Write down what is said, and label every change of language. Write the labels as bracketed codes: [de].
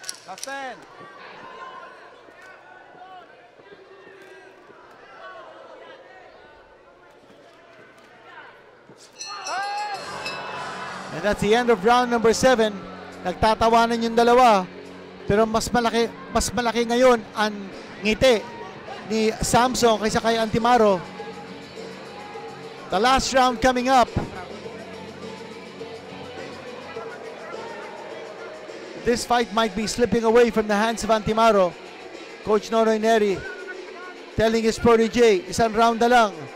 [en] Last 10. And that's the end of round number 7. [tl] Nagtatawanan yung dalawa. Pero mas malaki ngayon ang ngiti ni Samson kaysa kay Antimaro. [en] The last round coming up. This fight might be slipping away from the hands of Antimaro. Coach Nonoy Neri telling his protege, [tl] isang round na lang.